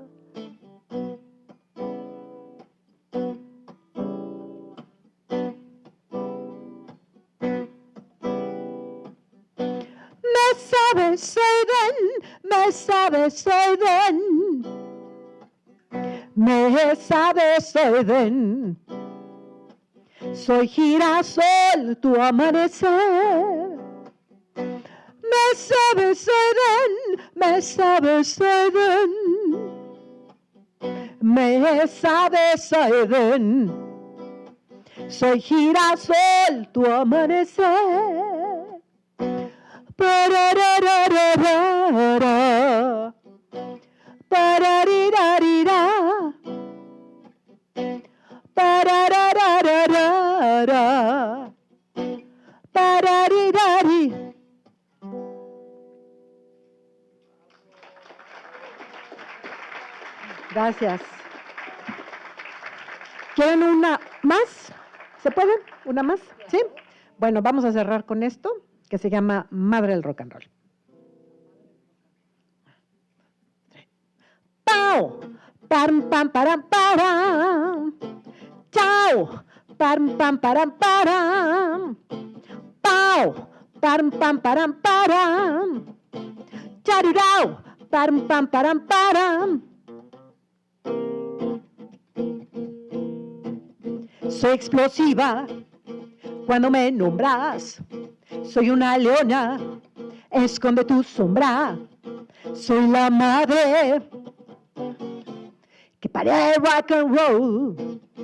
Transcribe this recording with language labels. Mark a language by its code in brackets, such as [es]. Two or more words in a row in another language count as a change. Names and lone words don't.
[es] Me sabes Edén, me sabes Edén, me sabes Edén, soy girasol, tu amanecer. Me sabes Edén, me sabes Edén, me sabes Edén, soy girasol, tu amanecer. Pararararara, pararirarira, pararararara, pararirari. Gracias. ¿Quieren una más? ¿Se pueden? ¿Una más? ¿Sí? Bueno, vamos a cerrar con esto, que se llama Madre del Rock and Roll. ¡Pau! ¡Pam, pam, param, param! ¡Chao! ¡Pam, pam, param, param! ¡Pau! ¡Pam, pam, param, param! ¡Charirao! ¡Pam, pam, param, param! Soy explosiva cuando me nombras, soy una leona esconde tu sombra. Soy la madre que parió el [en] rock and roll.